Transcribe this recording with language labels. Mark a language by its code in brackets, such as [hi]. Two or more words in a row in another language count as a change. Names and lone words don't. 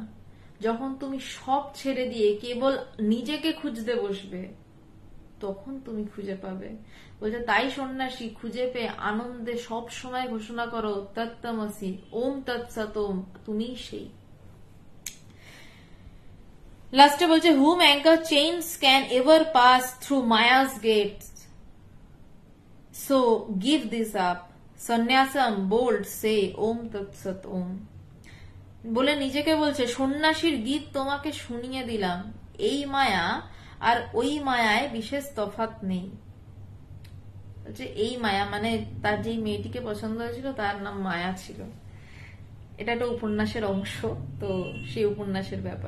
[bn] যখন তুমি সব ছেড়ে দিয়ে কেবল নিজেকে খুঁজতে বসবে, তখন তুমি খুঁজে পাবে। বলছে তাই সন্ন্যাসী খুঁজে পেয়ে আনন্দে সব সময় ঘোষণা করো [sa] তত্ত্বমসি, ওম তৎসৎ ওম, [bn] তুমিই সেই। লাস্টে বলছে [en] whom anchor chains can ever pass through Maya's gates, so give this up, sannyasam bold say [sa] ॐ तत् सत् ॐ। [bn] বলে নিজেকে বলছে সন্ন্যাসীর গীত তোমাকে শুনিয়ে দিলাম, এই মায়া আর ওই মায়ায় বিশেষ তফাৎ নেই। এই মায়া মানে তার যেই মেয়েটিকে পছন্দ হয়েছিল তার নাম মায়া ছিল। এটা একটা উপন্যাসের অংশ, তো সেই উপন্যাসের ব্যাপার।